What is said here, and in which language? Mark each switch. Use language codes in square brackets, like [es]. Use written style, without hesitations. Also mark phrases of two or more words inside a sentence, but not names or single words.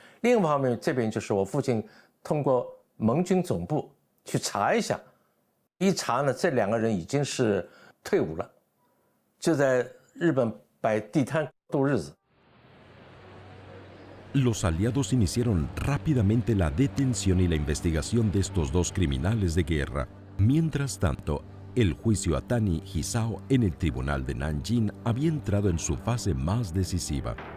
[zh] 另一方面，这边就是我父亲通过盟军总部去查一下，一查呢，这2个人已经是退伍了，就在日本摆地摊度日子。 [es] Los aliados iniciaron rápidamente la detención y la investigación de estos 2 criminales de guerra. Mientras tanto, el juicio a Tani Hisao en el tribunal de Nanjing había entrado en su fase más decisiva.